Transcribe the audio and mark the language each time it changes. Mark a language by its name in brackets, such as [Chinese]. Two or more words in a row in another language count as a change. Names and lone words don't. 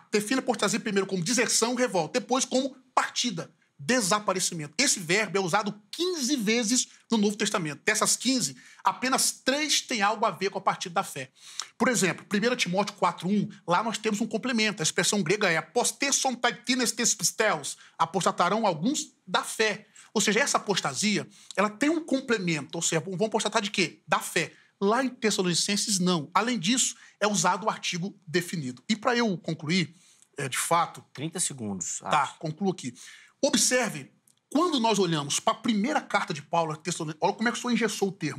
[Portuguese] Define a apostasia primeiro como deserção, revolta, depois como partida, desaparecimento. Esse verbo é usado 15 vezes no Novo Testamento. Dessas 15, apenas 3 têm algo a ver com a partida da fé. Por exemplo, 1 Timóteo 4:1, lá nós temos um complemento. A expressão grega é [Greek] ἀποστήσονταί τινες τῆς πίστεως, [Portuguese] apostatarão alguns da fé. Ou seja, essa apostasia, ela tem um complemento, ou seja, vão apostatar de quê? Da fé. Lá em Tessalonicenses, não. Além disso, é usado o artigo definido. E para eu concluir, de fato... 30 segundos. Tá, concluo aqui. Observe, quando nós olhamos para a primeira carta de Paulo, olha como é que o senhor engessou o termo.